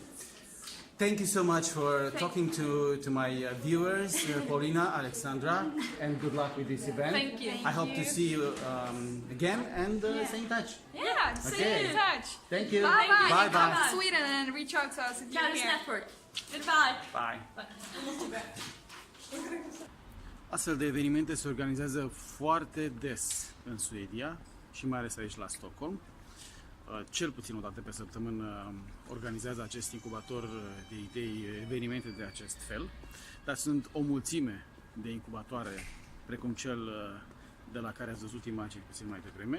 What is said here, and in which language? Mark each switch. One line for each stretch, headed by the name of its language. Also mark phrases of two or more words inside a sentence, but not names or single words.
English: Thank you so much for talking to my viewers, Paulina, Alexandra, and good luck with this event. Thank you. I hope to see you again and stay in touch. Yeah, stay Okay. in touch. Thank you. Bye bye. Bye Come bye. to Sweden and reach out to us if you're Caris here. Network. Goodbye. Bye.
Romanian: Astfel de evenimente se organizează foarte des în Suedia și mai ales aici la Stockholm. Cel puțin o dată pe săptămână organizează acest incubator de idei evenimente de acest fel, dar sunt o mulțime de incubatoare precum cel de la care ați văzut imagini puțin mai devreme.